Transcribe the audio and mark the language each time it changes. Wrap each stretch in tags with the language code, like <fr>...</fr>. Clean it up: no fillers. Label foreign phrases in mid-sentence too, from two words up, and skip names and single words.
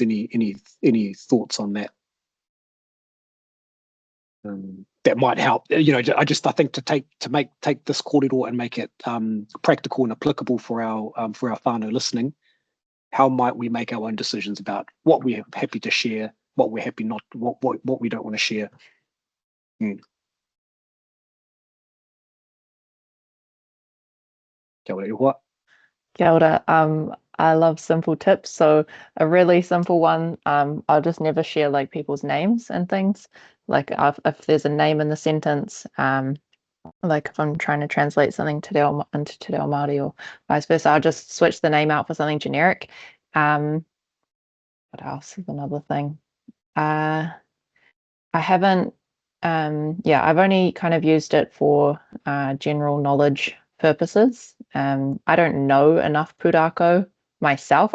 <en>Any thoughts on that? That might help. I think to take this kōrero and make it practical and applicable for our whānau listening. How might we make our own decisions about what we're happy to share, what we're happy not, what we don't want to share?</en> <mi>Kia ora, ihoa. Kia ora.</mi> <en>I love simple tips. So a really simple one, I'll just never share like people's names and things. Like if there's a name in the sentence, like if I'm trying to translate something into</en> <mi>te reo Māori</mi> <en>or vice versa, I'll just switch the name out for something generic. What else is another thing? I haven't, I've only kind of used it for general knowledge purposes. I don't know enough pūrākau myself.</en>